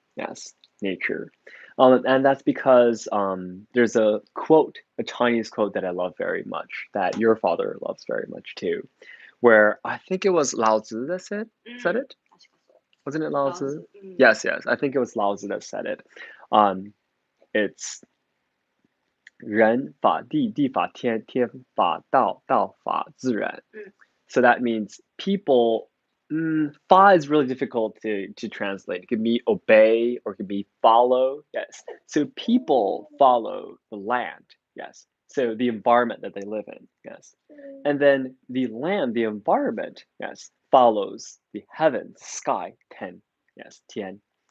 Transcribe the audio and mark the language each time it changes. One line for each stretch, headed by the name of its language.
English: Yes, nature. And that's because there's a quote, a Chinese quote that I love very much, that your father loves very much too, where I think it was Lao Tzu that said it. Wasn't it Lao Tzu? Yes, yes. I think it was Lao Tzu that said it. Um, it's
Chinese: 人法地，地法天，天法道，道法自然.
English: So that means people. Fa is really difficult to translate. It could be obey or it could be follow. Yes. So people follow the land. Yes. So the environment that they live in. Yes. And then the land, the environment, yes, follows the heavens, sky, ten. Yes, tian.